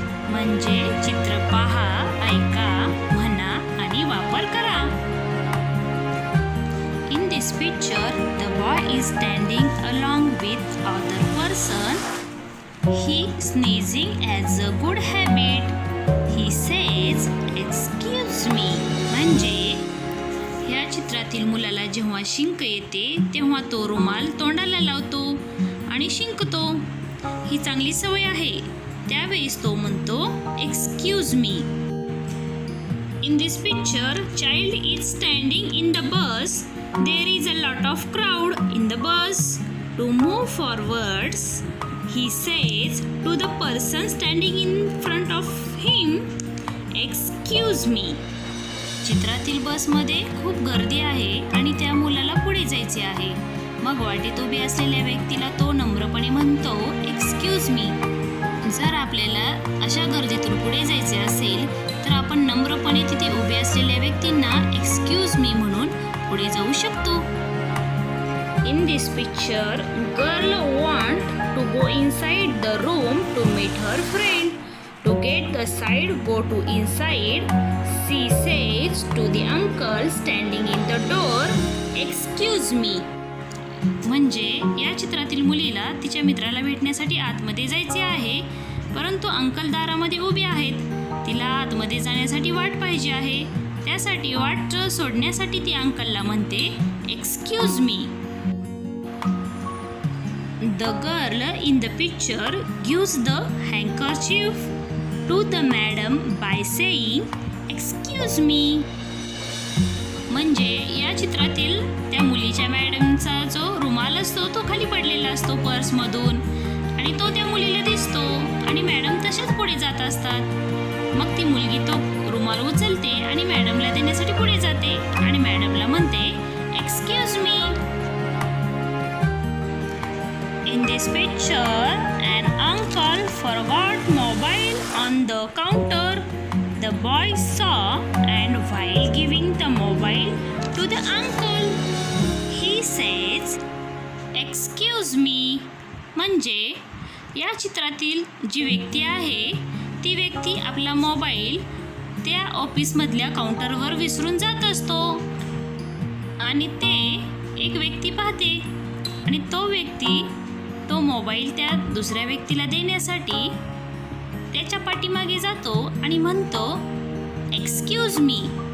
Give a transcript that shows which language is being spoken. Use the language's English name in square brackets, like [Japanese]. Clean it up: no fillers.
[Marathi] म्हणजे चित्र पहा, ऐका, म्हणा आणि वापर करा. [English] In this picture, the boy is standing along with other person. He sneezing as a good habit. He says, "Excuse me." [Marathi] म्हणजे या चित्रातील मुलाला जेव्हा शिंक येते तेव्हा तो रुमाल तोंडाला लावतो आणि शिंकतो. ही चांगली सवय आहे. त्यावेळेस तो म्हणतो, "Excuse me." [English] In this picture, child is standing in the bus. There is a lot of crowd in the bus. To move forwards, he says to the person standing in front of him, "Excuse me." [Marathi] चित्रातील बसमध्ये खूप गर्दी आहे आणि त्या मुलाला पुढे जायचे आहे. मग वाटेत उभे असलेल्या व्यक्तीला तो नम्रपणे म्हणतो, "एक्सक्यूज मी." जर आपल्याला अशा गर्दीतून पुढे जायचे असेल तर आपण नम्रपणे तिथे उभे असलेल्या व्यक्तींना एक्सक्यूज मी म्हणून पुढे जाऊ शकतो. [English] In this picture, girl want to go inside the room to meet her friend. To get the side, go to inside. She says to the uncle standing in the door, "Excuse me." [Marathi] म्हणजे या चित्रातील मुलीला तिच्या मित्राला भेटण्यासाठी आतमध्ये जायचे आहे, परंतु अंकल दारामध्ये उभे आहेत. तिला आतमध्ये जाण्यासाठी वाट पाहिजे आहे. त्यासाठी वाट सोडण्यासाठी ती अंकलला म्हणते, "excuse मी." [English] The girl in the picture gives the handkerchief to the madam by saying, "Excuse me." [Marathi] म्हणजे या चित्रातील त्या मुलीच्या मॅडमचा जो रुमाल असतो तो खाली पडलेला असतो पर्समधून आणि तो त्या मुलीला दिसतो आणि मॅडम तशाच पुढे जात असतात. मग ती मुलगी तो रुमाल उचलते आणि मॅडमला देण्यासाठी पुढे जाते आणि मॅडमला म्हणते, "excuse मी." [English] In this picture, an uncle forgot mobile on the counter. The boy saw and while giving the mobile to the uncle, he says, "Excuse me." [Marathi] म्हणजे या चित्रातील जी व्यक्ती आहे ती व्यक्ती आपला मोबाईल त्या ऑफिसमधल्या काउंटरवर विसरून जात असतो आणि ते एक व्यक्ती पाहते आणि तो व्यक्ती तो मोबाईल त्या दुसऱ्या व्यक्तीला देण्यासाठी त्याच्या पाठीमागे जातो आणि म्हणतो, "एक्सक्यूज मी."